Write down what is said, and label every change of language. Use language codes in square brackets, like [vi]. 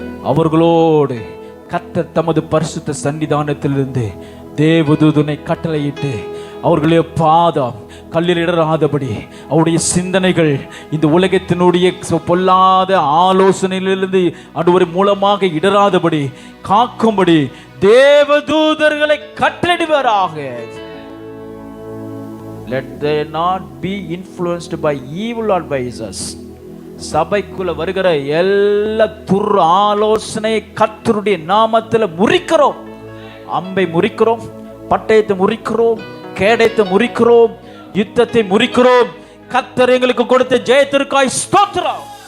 [ta] அவர்களோடு கர்த்தர் தமது பரிசுத்த சன்னிதானத்திலிருந்து தேவதூதனை கட்டளையிட்டு அவர்களுடைய பாதம் கல்லில் இடராதபடி, அவருடைய சிந்தனைகள் இந்த உலகத்தினுடைய பொல்லாத ஆலோசனையிலிருந்து ஆண்டவர் மூலமாக இடராதபடி காக்கும்படி தேவதூதர்களை கட்டளையிடுவாராக. [en] Let they not be influenced by evil advisors. [ta] சபைக்குள்ள வருகிற எல்லா துர் ஆலோசனை கர்த்தருடைய நாமத்தில் முறிக்கிறோம். அம்பை முறிக்கிறோம், பட்டயத்தை முறிக்கிறோம், கேடயத்தை முறிக்கிறோம், யுத்தத்தை முறிக்கிறோம். கர்த்தர் எங்களுக்கு கொடுத்த ஜெயத்திற்காய் ஸ்தோத்திரம்.